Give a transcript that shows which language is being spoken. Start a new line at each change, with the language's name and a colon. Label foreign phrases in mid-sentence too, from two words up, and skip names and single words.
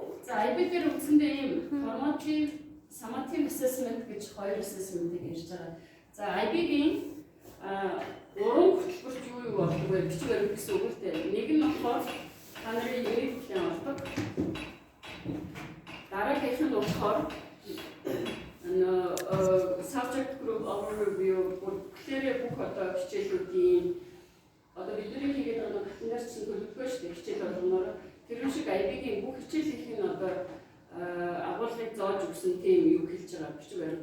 Mongolian: За IB дээр үгсэндээ ийм
English: formative, summative assessment
Mongolian: гэж хоёр assessment-ийг ярьж байгаа. За IB-гийн 3 хөтөлбөрт юу болдог вэ? Бичиг баримт гэсэн үг л дээ. Нэг нь болохоор та нарын
English: unit plan
Mongolian: болдог. Дараагийнх нь болохоор
English: subject group overview
Mongolian: бүхлээрээ бүх одоо хичээлүүдийн одоо бидний хийгээд байгаа хатнаар чинь төлөвлөгөө шүү дээ хичээл болгоноор тэр шиг IB-гийн бүх хичээлийнх нь одоо агуулгыг зааж өгсөн тийм юу хэлж байгаа бичиг баримт.